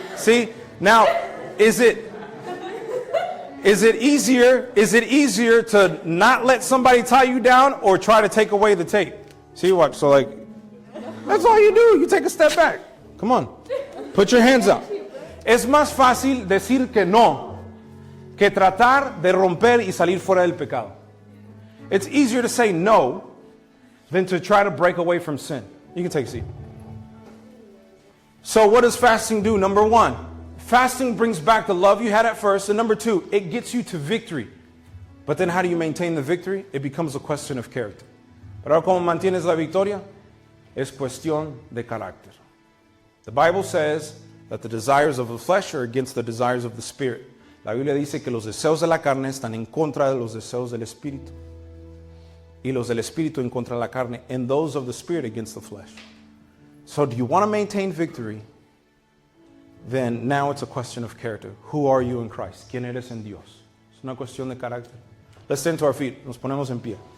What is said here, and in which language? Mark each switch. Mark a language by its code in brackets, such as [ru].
[en] See, now, is it easier to not let somebody tie you down or try to take away the tape? See what? So like, that's all you do. You take a step back. Come on. Put your hands up. [es] Es más fácil decir que no que tratar de romper y salir fuera del pecado. [en] It's easier to say no than to try to break away from sin. You can take a seat. So what does fasting do? Number one, fasting brings back the love you had at first. And number two, it gets you to victory. But then how do you maintain the victory? It becomes a question of character. [es] Pero ahora, ¿cómo mantienes la victoria? Es cuestión de carácter. [en] The Bible says that the desires of the flesh are against the desires of the spirit. [es] La Biblia dice que los deseos de la carne están en contra de los deseos del espíritu. Y los del espíritu en contra de la carne. [en] And those of the spirit against the flesh. So do you want to maintain victory? Then now it's a question of character. Who are you in Christ? [es] ¿Quién eres en Dios? Es una cuestión de carácter. [en] Let's stand to our feet. [es] Nos ponemos en pie.